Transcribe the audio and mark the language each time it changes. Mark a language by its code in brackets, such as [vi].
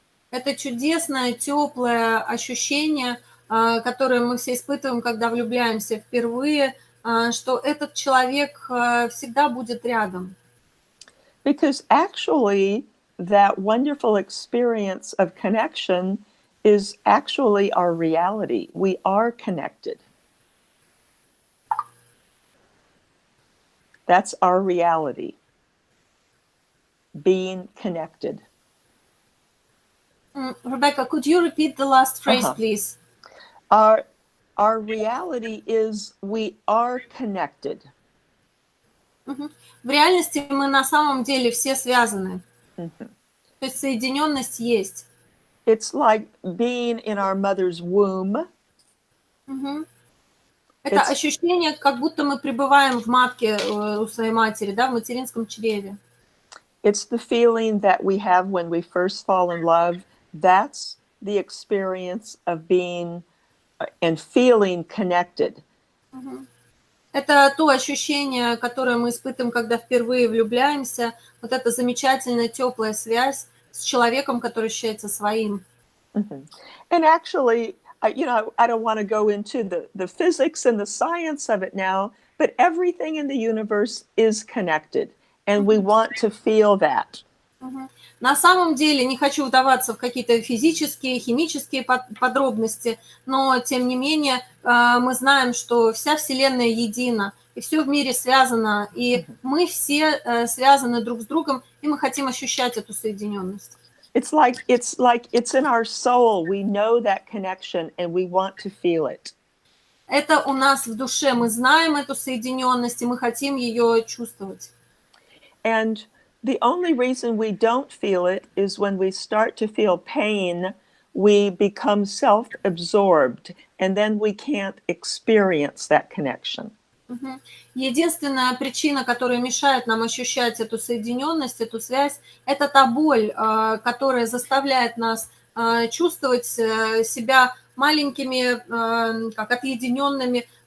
[ru] Это чудесное, теплое ощущение, которое мы все испытываем, когда влюбляемся впервые, что этот человек всегда будет рядом. [en] Because actually, that wonderful experience of connection is actually our reality. We are connected. That's our reality. Being connected. Rebecca, could you repeat the last phrase, please? Our reality is we are connected. [ru] В реальности мы на самом деле все связаны. То есть соединенность есть. [en] It's like being in our mother's womb. [ru] Это ощущение, как будто мы пребываем в матке у своей матери, да, в материнском чреве. [en] It's the feeling that we have when we first fall in love. That's the experience of being and feeling connected. [ru] Это то ощущение, которое мы испытываем, когда впервые влюбляемся. Вот эта замечательная теплая связь с человеком, который ощущается своим. [en] And actually, you know, I don't want to go into the physics and the science of it now, but everything in the universe is connected, and we want to feel that. [ru] На самом деле, не хочу вдаваться в какие-то физические, химические подробности, но, тем не менее, мы знаем, что вся Вселенная едина, и все в мире связано, и мы все связаны друг с другом, и мы хотим ощущать эту соединенность. [en] It's like it's in our soul. We know that connection, and we want to feel it. [ru] Это у нас в душе, мы знаем эту соединенность, и мы хотим ее чувствовать. [en] And the only reason we don't feel it is when we start to feel pain, we become self-absorbed, and then we can't experience that connection. [ru] Единственная причина, которая мешает нам ощущать эту соединенность, эту связь, это та боль, которая заставляет нас чувствовать себя маленькими, как отъединенными.